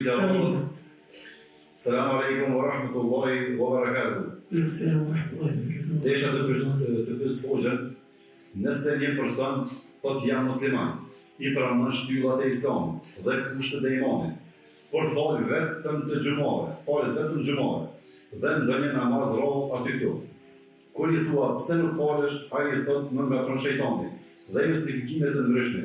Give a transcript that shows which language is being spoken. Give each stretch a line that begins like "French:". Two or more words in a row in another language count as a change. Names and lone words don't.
Arabic: السلام عليكم ورحمة الله وبركاته. السلام عليكم ورحمة الله.
Albanian: Desha të pysë hoxhën, nëse një person thot jam musliman, i pranon shtyllat e Islamit dhe kushtet e imanit, por fal vetëm të xhumave, dhe ndonjë namaz rrallë aty këtu. Kur i thua pse nuk falesh, ai thot më ngatron shejtani dhe justifikime të ndryshme.